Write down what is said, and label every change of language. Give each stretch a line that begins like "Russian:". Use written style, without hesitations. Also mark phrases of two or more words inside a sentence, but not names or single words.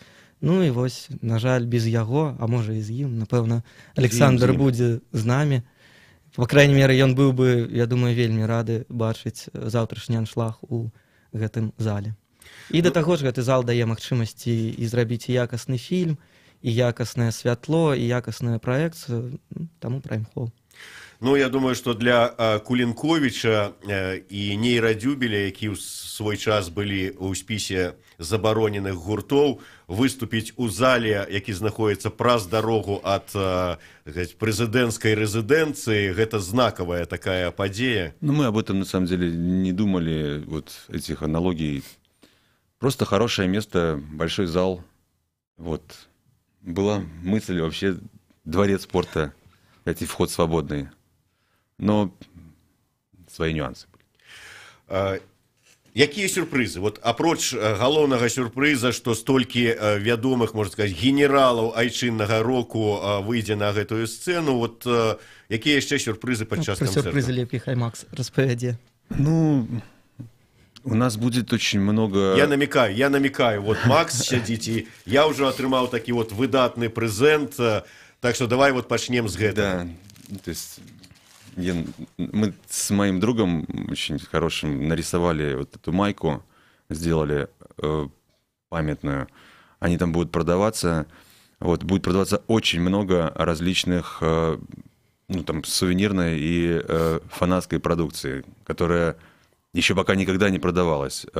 Belarusian: Ну і вось, на жаль, без яго, а можа і з ім, напэўна, Александр будзе з намі. Па крайней меры, ён быў бы, я думаю, вельмі рады бачыць заўтрашні аншлаг у гэтым зале. І да таго ж гэты зал дае магчымасці і зрабіць і якасны фільм, і якаснае святло, і якасную праекцыю, таму Prime Hall. Ну,
Russian: я думаю, что
Belarusian: для Кулінковіча і нейрадзюбеля, які ў свой час былі ў спісе забароненых гуртоў, выступіць у зале, які знаходіцца праз дарогу ад прэзідэнцкай рэзідэнцыі, гэта знакавая такая падзея. Ну,
Russian: мы об этом на самом деле не думали, вот этих аналогий. Просто хорошее место, большой зал. Вот. Была мысль вообще дворец спорта, эти вход свободный. Но свои нюансы были.
Belarusian: Якія сюрпрызы? Вот апроч галоўнага сюрпрыза, што столькі вядомых, можна сказаць, генералаў айчыннага року выйдзе на гэтую сцэну, вот якія яшчэ сюрпрызы падчас канцэрта? Сюрпрызы лепей хай Макс распавядзе.
Russian: Ну, у нас будет очень много...
Belarusian: Я намекаю, вот Макс сядзіць, і я ўжо атрымаў такі вот выдатны прэзент,
Russian: так что
Belarusian: давай вот пачнем з гэтага.
Russian: Да, то есть... Мы с моим другом очень хорошим нарисовали вот эту майку, сделали памятную. Они там будут продаваться. Вот, будет продаваться очень много различных там, сувенирной и фанатской продукции, которая еще пока никогда не продавалась.